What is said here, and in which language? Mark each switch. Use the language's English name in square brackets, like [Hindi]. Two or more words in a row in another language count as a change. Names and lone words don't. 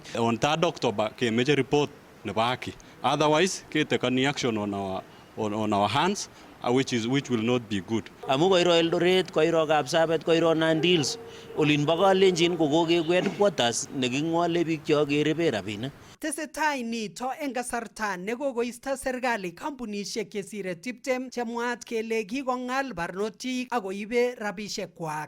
[English] On 3rd October kemeche report [Kalenjin] nebo haki [English] otherwise ketekani action on our hands. Which will not be good. [Kalenjin] Amu koiro Eldoret, koiro Kapsabet, koiro Nandi Hills, olin bo Kalenjin kokokekwet quarters neking'wale biik chekeribe rabinik. Tesetai nito eng kasarta nekokoisto serikali kampunisiek chesire 20 chemwaat kele kikong'al barnotik akoibe rabisiek kwak.